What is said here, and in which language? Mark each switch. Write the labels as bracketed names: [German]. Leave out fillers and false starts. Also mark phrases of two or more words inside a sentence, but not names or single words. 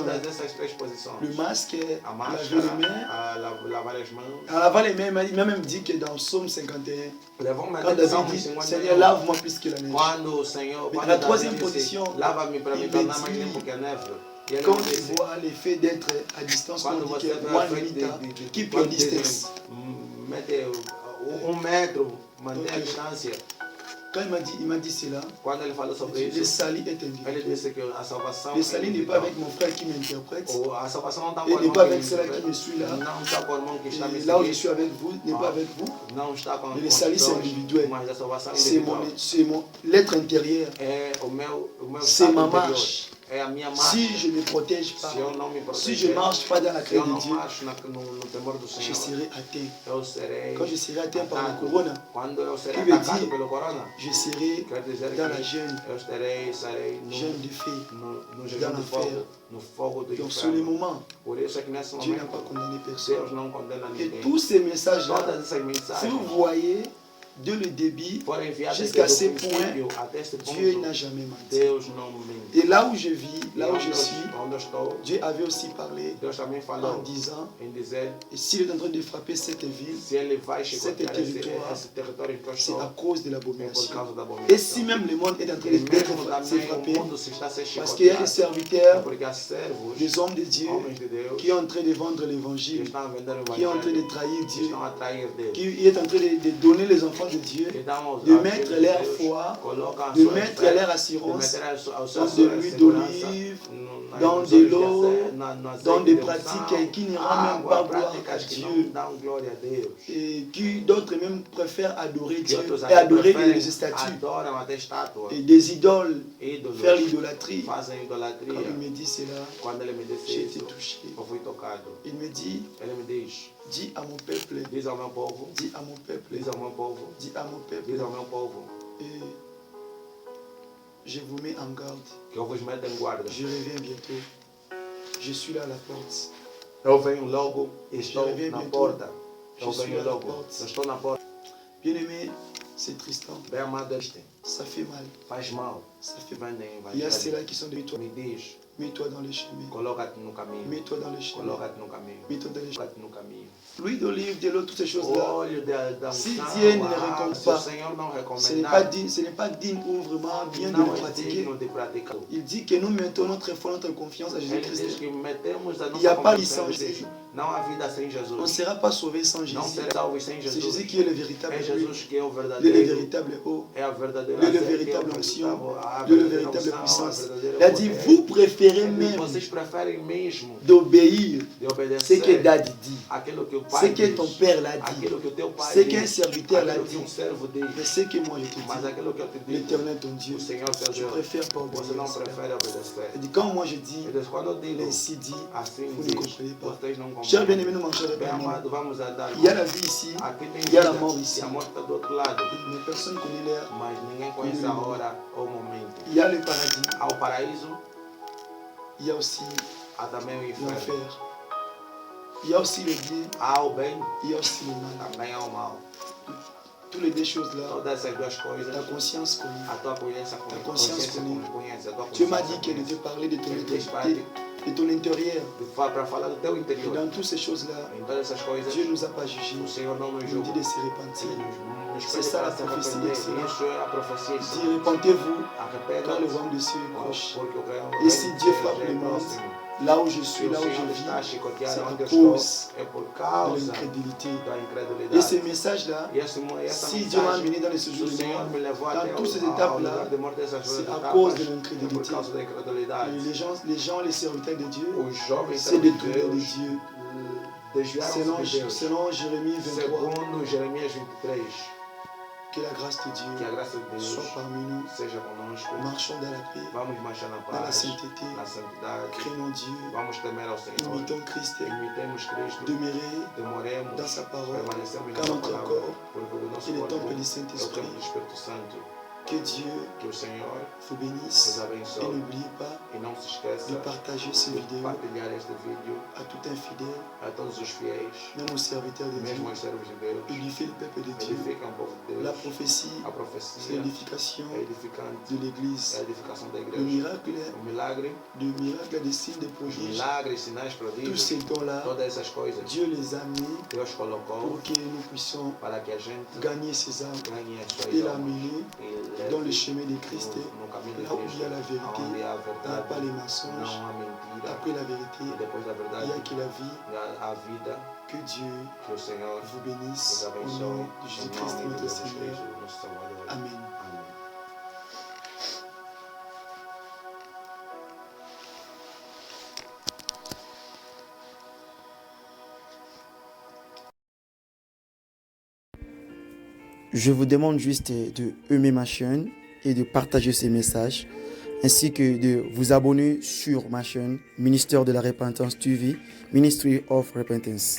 [French] Le masque, laver les mains. En lavant les mains, il m'a même dit que dans Psaume 51, quand David dit, Seigneur, lave-moi plus que la neige. Mais la troisième position, il me dit, quand tu vois l'effet d'être à distance, on dit que [English] one meter, keep your distance. [Portuguese] Manter a distância. [French] Quand il m'a dit cela, [Portuguese] Quando ele falou sobre [French] le [Portuguese] isso, [French] salut est [Portuguese] ele [French] individuel. [Portuguese] disse que a salvação [French] Le salut n'est pas avec mon frère qui m'interprète, [Portuguese] a salvação não está [French] et [Portuguese] com o [French] n'est [Portuguese] irmão [French] pas [Portuguese] que [French] avec [Portuguese] me [French] cela qui [Portuguese] interpreta, [French] me suit là. [Portuguese] não está com o irmão que está me [French] Et là où je [Portuguese] seguindo, [French] suis avec vous, n'est pas avec vous. [Portuguese] não está com [French] Mais le salut c'est [Portuguese] pessoas, [French] individuel. [Portuguese] mas a salvação é [French] C'est [Portuguese] individual. [French] l'être intérieur. [Portuguese] É o meu [French] C'est [Portuguese] estado [French] ma [Portuguese] interior. [French] marche. [Portuguese] É a minha marcha. [French] Si je ne me protège pas, [Portuguese] Se eu não me [French] si [Portuguese] proteger, [French] je ne marche pas dans la [Portuguese] se eu [French] crainte de [Portuguese] não [French] Dieu, [Portuguese] marcho no temor do [French] je [Portuguese] Senhor, [French] serai atteint. [Portuguese] eu serei [French] Quand je serai atteint par le [Portuguese] atacado. [French] corona, [Portuguese] Quando eu serei [French] Que veut [Portuguese] atacado [French] dire? [Portuguese] pelo corona, [French] je serai [Portuguese] quer dizer [French] dans la [Portuguese] que [French] jeûne, [Portuguese] eu serei [French] jeûne de feu. [Portuguese] no jejum do fogo, no fogo do [French] Donc sur le [Portuguese] inferno. [French] moment, [Portuguese] Por isso é que nesse [French] Dieu n'a [Portuguese] momento, [French] pas condamné personne. [Portuguese] Deus não condena [French] Et [Portuguese] ninguém. [French] tous ces messages-là, [Portuguese] Todas essas [French] si [Portuguese] mensagens [French] vous voyez, de le débit [Portuguese] foram enviadas [French] jusqu'à [Portuguese] desde [French] ce [Portuguese] o princípio [French] point, [Portuguese] até este [French] Dieu [Portuguese] ponto. [French] n'a jamais menti. [Portuguese] Deus não mente. [French] Et là où je vis, [Portuguese] E [French] là où je suis, [Portuguese] onde eu estou, [French] Dieu avait aussi parlé [Portuguese] Deus também [French] en [Portuguese] falou [French] disant, [Portuguese] em dizer [French] et s'il est en train de frapper cette ville, [Portuguese] se ele vai chicotear esse [French] territoire, [Portuguese] território em que eu [French] c'est [Portuguese] estou, [French] à cause de [Portuguese] é por [French] l'abomination. [Portuguese] causa da [French] Et si [Portuguese] abominação. [French] même le monde est en train [Portuguese] E [French] d'être [Portuguese] mesmo [French] frappé, [Portuguese] também o mundo se está a ser [French] parce qu'il y a des [Portuguese] chicoteado, é [French] serviteurs, [Portuguese] porque há servos, [French] des hommes de Dieu, [Portuguese] homens de Deus, [French] qui est en train de vendre [Portuguese] que [French] l'évangile, [Portuguese] estão a vender o [French] qui est en train de [Portuguese] evangelho, [French] trahir [Portuguese] que [French] Dieu, [Portuguese] estão a trair Deus, [French] qui est en train de donner les enfants de Dieu, [Portuguese] que dão aos [French] de [Portuguese] aos [French] mettre [Portuguese] filhos de [French] leur [Portuguese] Deus, [French] foi, [Portuguese] colocam a [French] de [Portuguese] sua [French] mettre [Portuguese] fé, [French] leur [Portuguese] de [French] assurance [Portuguese] meter a [French] dans [Portuguese] sua [French] de l'huile [Portuguese] segurança [French] d'olive, [Portuguese] na [French] dans des lots, dans des pratiques qui ne rendent même pas gloire à Dieu. Et qui d'autres même préfèrent adorer Dieu et adorer les statues et des idoles, faire l'idolâtrie. Quand il me dit cela, j'ai été touché. Il me dit, dis à mon peuple, dis à mon peuple, dis à mon peuple, et je vous mets en garde. Je reviens bientôt. Je suis là à la porte. [Portuguese] Eu venho logo e estou [French] reviens [Portuguese] na [French] bientôt. [Portuguese] porta. [French] Je [Portuguese] Eu [French] suis [Portuguese] venho [French] à la [Portuguese] logo. [French] porte. [Portuguese] Eu estou na porta. [French] Bien-aimé, c'est Tristan. [Portuguese] Bem amado este. [French] Ça fait mal. [Portuguese] Faz mal. [French] Ça fait mal. [Portuguese] Vendem [French] Il y a [Portuguese] evangelho. [French] ceux-là qui sont de toi. [Portuguese] Me diz, [French] Mets-toi dans le chemin. [Portuguese] coloca-te no caminho. [French] Mets-toi dans le chemin. [Portuguese] Coloca-te no caminho. [French] Mets-toi dans le chemin. [Portuguese] Coloca-te no caminho. [French] L'huile d'olive, de l'eau, toutes ces choses-là. [Portuguese] Olho da [French] Si [Portuguese] unção, [French] Dieu ne le récompense [Portuguese] se o [French] pas, [Portuguese] Senhor não [French] Ce n'est [Portuguese] recomendar, [French] pas digne ou vraiment bien de [Portuguese] não [French] le [Portuguese] é [French] pratiquer. [Portuguese] digno de praticar. [French] Il dit que nous mettons notre foi, notre confiance à [Portuguese] Ele diz [French] Jésus-Christ. [Portuguese] que metemos a [French] Il n'y a [Portuguese] nossa [French] pas [Portuguese] confiança [French] de [Portuguese] em [French] sans [Portuguese] Jesus. [French] Jésus. [Portuguese] Não há vida sem [French] On ne [Portuguese] Jesus. [French] sera pas sauvé sans [Portuguese] Não [French] Jésus. [Portuguese] será salvo sem [French] C'est [Portuguese] Jesus. [French] Jésus qui est le véritable [Portuguese] É [French] huile, [Portuguese] Jesus que é o [French] le [Portuguese] verdadeiro. [French] véritable eau, [Portuguese] É a verdadeira [French] le [Portuguese] azeite, é [French] véritable [Portuguese] o [French] onction, [Portuguese] a [French] le [Portuguese] verdadeira [French] véritable [Portuguese] unção, a [French] puissance. [Portuguese] verdadeira [French] Il a dit, [Portuguese] poder. [French] vous préférez [Portuguese] Ele diz, [French] même [Portuguese] vocês preferem mesmo [French] d'obéir [Portuguese] de [French] ce [Portuguese] obedecer [French] que Dad dit, [Portuguese] aquilo que o [French] ce [Portuguese] pai [French] que [Portuguese] diz, [French] ton père l'a dit, [Portuguese] aquilo que o teu pai [French] ce qu'un [Portuguese] diz, [French] serviteur l'a [Portuguese] aquilo que [French] dit, [Portuguese] servo diz, [French] mais ce que moi je te [Portuguese] mas [French] dis, [Portuguese] aquilo que eu te digo, [French] l'Éternel ton Dieu, [Portuguese] o Senhor teu [French] je [Portuguese] Deus, [French] préfère pas [Portuguese] você [French] obéir [Portuguese] não [French] à cela. [Portuguese] prefere obedecer. [French] Il dit, quand moi je dis, [Portuguese] Ele diz, quando eu digo [French] ainsi dit, [Portuguese] assim [French] vous ne [Portuguese] diz, [French] comprenez pas. [Portuguese] vocês não [French] Cher [Portuguese] compreendem. [French] bien-aimé, nous marchons [Portuguese] Bem [French] avec [Portuguese] amado, vamos a dar. [French] Il y a la vie ici, [Portuguese] Aqui tem [French] il y a la [Portuguese] vida, [French] mort ici. [Portuguese] e a morte está do outro lado, [French] Mais personne ne connaît l'heure. [Portuguese] mas ninguém conhece a hora ou o momento. [French] Il y a le paradis, [Portuguese] Há o paraíso, [French] il y a aussi [Portuguese] há também o inferno. [French] l'enfer. Il y a aussi le bien, [Portuguese] Há o bem, [French] il y a aussi le mal. [Portuguese] também há o mal. [French] Toutes les deux choses-là, [Portuguese] Todas essas duas coisas, [French] ta conscience connaît. [Portuguese] a tua consciência consciência conhece. conhece, a tua [French] Dieu m'a [Portuguese] consciência [French] dit qu'elle [Portuguese] conhece. [French] devait parler de ton [Portuguese] Ele diz para [French] intérieur, de ton intérieur. [Portuguese] para falar do teu [French] Et [Portuguese] interior. [French] dans toutes ces choses-là, [Portuguese] Em todas essas coisas, [French] Dieu ne nous a pas jugés. [Portuguese] o Senhor não nos [French] Il nous dit [Portuguese] julga. [French] de se repentir. [Portuguese] Nos [French] C'est ça la [Portuguese] pede para se [French] prophétie [Portuguese] arrepender. [French] d'excellence. [Portuguese] Isso é a profecia. [French] Il dit, repentez-vous quand le [Portuguese] Arrependa-te, [French] royaume de Dieu est proche. [Portuguese] porque o reino [French] Et si Dieu [Portuguese] de [French] frappe [Portuguese] Deus [French] le [Portuguese] é [French] monde, [Portuguese] próximo. [French] là où je [Portuguese] Se [French] suis, [Portuguese] o [French] là où je [Portuguese] Senhor [French] vis, [Portuguese] está a [French] c'est [Portuguese] chicotear [French] à [Portuguese] onde eu [French] cause [Portuguese] estou, é por [French] de [Portuguese] causa [French] l'incrédulité. [Portuguese] da [French] Et [Portuguese] incredulidade. [French] ces messages-là, [Portuguese] E essa [French] si Dieu m'a [Portuguese] mensagem, [French] amené dans les [Portuguese] se o [French] séjours de [Portuguese] Senhor [French] mort, [Portuguese] me levou [French] dans [Portuguese] até [French] toutes ces [Portuguese] ao [French] étapes-là, [Portuguese] lugar de morte dessas duas [French] c'est à [Portuguese] etapas, [French] cause de [Portuguese] é por [French] l'incrédulité. [Portuguese] causa da incredulidade. [French] Et les gens, les serviteurs de Dieu, [Portuguese] Os jovens [French] c'est [Portuguese] servos de [French] détourné de [Portuguese] Deus [French] Dieu. [Portuguese] desviaram-se de Deus. [French] Selon Jérémie 23, [Portuguese] Segundo Jeremias 23, [French] que la grâce de [Portuguese] que a [French] Dieu [Portuguese] graça de Deus [French] soit parmi nous. [Portuguese] seja conosco. [French] Marchons dans la paix, [Portuguese] Vamos marchar na [French] dans la [Portuguese] paz, [French] sainteté, [Portuguese] na santidade. [French] craignons Dieu, [Portuguese] Vamos temer ao Senhor. [French] imitons Christ, [Portuguese] Imitemos Cristo. [French] demeurer [Portuguese] Demoremos. [French] dans sa parole, [Portuguese] Permanecemos [French] car [Portuguese] na sua [French] notre [Portuguese] palavra. [French] corps [Portuguese] Porque o nosso [French] est le [Portuguese] corpo [French] temple du [Portuguese] é o [French] Saint-Esprit. [Portuguese] templo do Espírito Santo. [French] Que Dieu [Portuguese] Que o Senhor [French] vous [Portuguese] vos [French] bénisse et [Portuguese] abençoe. [French] n'oubliez pas [Portuguese] E não se esqueça [French] de partager ces [Portuguese] de [French] vidéos [Portuguese] partilhar este vídeo [French] à tout infidèle, [Portuguese] a todos os fiéis, [French] même aux serviteurs de Dieu. [Portuguese] mesmo aos servos de Deus. [French] Édifiez le peuple de Dieu. [Portuguese] Edifica o povo de [French] La [Portuguese] Deus. [French] prophétie, [Portuguese] A [French] c'est [Portuguese] profecia [French] l'édification [Portuguese] é edificante. [French] de [Portuguese] É [French] l'Église. [Portuguese] a edificação da [French] Le [Portuguese] igreja. [French] miracle, [Portuguese] O milagre, [French] des signes, des [Portuguese] os [French] prodiges, [Portuguese] milagres, sinais, [French] tous [Portuguese] prodígios, [French] ces dons-là, [Portuguese] todas essas coisas [French] Dieu les a mis [Portuguese] Deus colocou [French] pour que nous puissions [Portuguese] para que a gente [French] gagner ces âmes [Portuguese] ganhe as [French] et [Portuguese] suas almas [French] l'amener [Portuguese] e [French] dans le [Portuguese] leve [French] chemin de Christ, [Portuguese] no caminho de [French] là où il y a [Portuguese] Cristo, [French] la vérité, [Portuguese] onde há a [French] il n'y a pas [Portuguese] verdade, [French] les mensonges. [Portuguese] não há mentira. [French] Après la vérité, [Portuguese] E depois da [French] il [Portuguese] verdade, [French] n'y a que la vie. [Portuguese] há a vida. [French] Que Dieu [Portuguese] Que o Senhor [French] vous bénisse [Portuguese] vos [French] au [Portuguese] abençoe. [French] nom de [Portuguese] Em [French] Jésus-Christ, [Portuguese] nome de [French] notre [Portuguese] Jesus [French] Seigneur. [Portuguese] Cristo, nosso Salvador. [French] Amen. [Portuguese] Amém. [French] Je vous demande juste de aimer ma chaîne et de partager ces messages, ainsi que de vous abonner sur ma chaîne Ministère de la Repentance TV, Ministry of Repentance.